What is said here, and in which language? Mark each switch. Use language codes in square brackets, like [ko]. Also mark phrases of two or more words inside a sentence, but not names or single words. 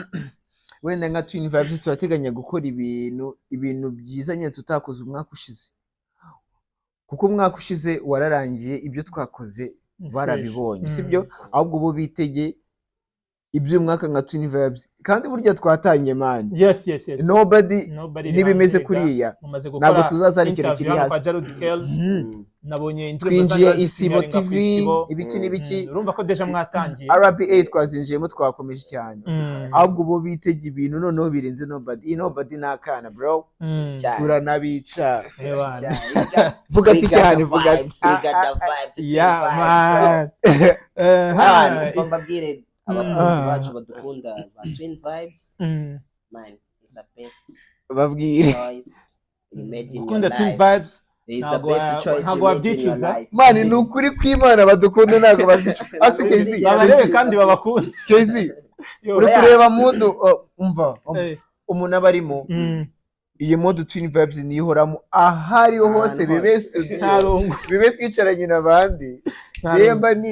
[rw] wenda nka Twin Vibes turateganya gukora ibintu byiza nyine tutakoze umwaka ushize kuko umwaka ushize wararangiye ibyo twakoze barabibonye sibyo ahubwo bo bitege iby'umwaka nka Twin Vibes kandi burya twatangiye man [en] yes [rw] nobody nibimeze kuriya ntabwo tuzazana ikintu kiri hasi nabonye twinjiye Isibo TV ibiki n'ibiki urumva ko deja mwatangiye RPA twazinjiyemo twakomeje cyane ahubwo bo bitege ibintu noneho birenze nobody nakana bro turanabica vuga ati cyane vuga mbabwire abakunzi bacu badukunda ba Twin Vibes [en] man is the best [rw] babwire [en] choice you made in [rw] ukunda [en] your Twin life Vibes is the best choice you made in your life [rw] man ni ukuri kw'Imana badukunda ntago bazi babarebe kandi babakunda Kezi uri kureba mudu umva umuntu abarimo iyi mode Twin Vibes nihoramo ahariho hose bibe twicaranye n'abandi yemba ni